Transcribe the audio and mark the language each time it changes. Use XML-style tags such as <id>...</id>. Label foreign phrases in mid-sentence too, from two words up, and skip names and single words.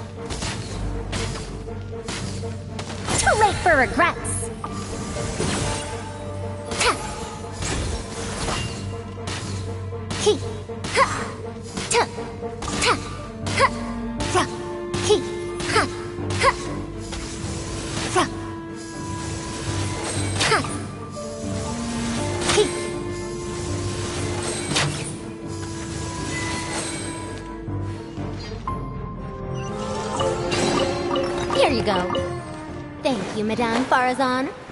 <en>Too late for regrets. Ta. He. Ha. Ta. Ta. Ha. Ra. He. Ha. Ha. Ra. Ha. Here you go. Thank you, Madame Farazan.</en>